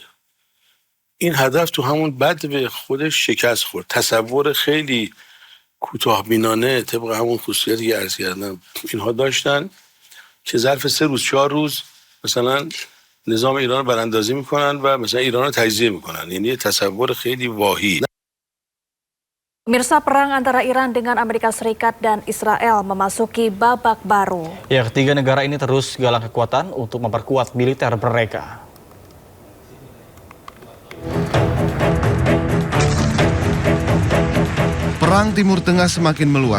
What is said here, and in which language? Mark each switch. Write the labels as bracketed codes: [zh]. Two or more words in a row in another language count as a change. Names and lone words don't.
[fa] این هدف تو همون بعد به خودش شکست خورد. تصور خیلی کوتاه‌بینانه طبق همون خصوصیتی که عرض کردم اینها داشتن که ظرف 3 روز 4 روز مثلا نظام ایران رو براندازی میکنن و مثلا ایران رو تجزیه میکنن. یعنی تصور خیلی واهی. [id] Pemirsa, perang antara Iran dengan Amerika Serikat dan Israel memasuki babak baru. Ya, ketiga negara ini terus galang kekuatan untuk memperkuat militer mereka. Perang Timur Tengah semakin meluas.